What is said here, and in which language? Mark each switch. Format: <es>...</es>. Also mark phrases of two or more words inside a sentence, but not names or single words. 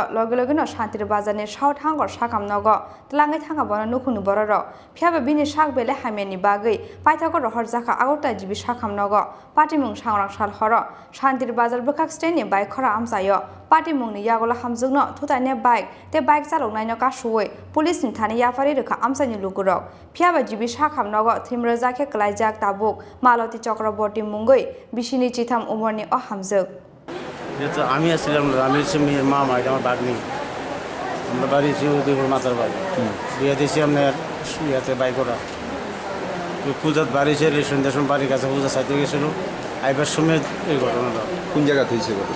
<trp>loge no Shantir Bazarni south hangor sakam nogo tlangai thanga bono nukhunu bororo phiaba bini sak bele hameni bagai paithako rohor jaka agota jibi sakam nogo party mung sangrang sal horo Shantir Bazar bukak steni bike khora amsayo party mungni yagolo hamjukno thutai ne bike te bike chaloknai no kasuwei police ni thani yafari rekha amsani lugurok phiaba jibi sakam nogo thim rajake klaijak tabuk Maloti Chakraborty mungoi bisini chitham umorni o hamjuk</trp> <bn>যেহেতু আমি আসছিলাম আমি হচ্ছে মেয়ের মামা এটা আমার বাগনি আমরা বাড়ি ছিল উদয়পুর মাতার বাড়ি বিয়ে দিয়েছি আপনার ইয়াতে বাইক করা পূজাত বাড়ি ছিল সন্ধ্যার বাড়ির কাছে পূজা চাইতে গেছিল আইবার সময় এই ঘটনাটা কোন জায়গাতে হয়েছে ঘটনা?</bn>